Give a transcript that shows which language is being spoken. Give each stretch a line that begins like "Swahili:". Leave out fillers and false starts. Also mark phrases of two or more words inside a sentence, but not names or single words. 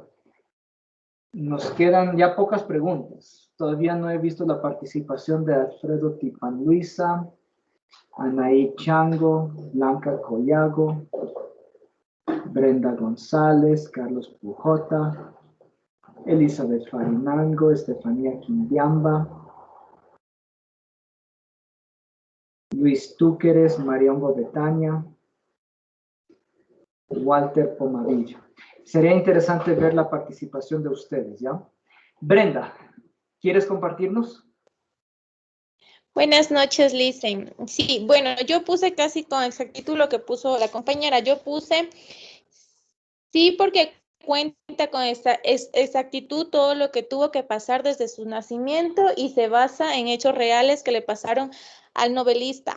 Spanish: Nos quedan ya pocas preguntas. Todavía no he visto la participación de Alfredo Tipanluisa, Anaí Chango, Blanca Collago, Brenda González, Carlos Pujota, Elizabeth Farinango, Estefanía Quimbiamba, Luis Túqueres, Mariongo Betania, Walter Pomadillo. Sería interesante ver la participación de ustedes, ¿ya? Brenda, ¿quieres compartirnos? Buenas noches, Listen. Sí, bueno, yo puse casi con exactitud lo que puso la compañera. Yo puse sí porque cuenta con esta exactitud todo lo que tuvo que pasar desde su nacimiento y se basa en hechos reales que le pasaron al novelista.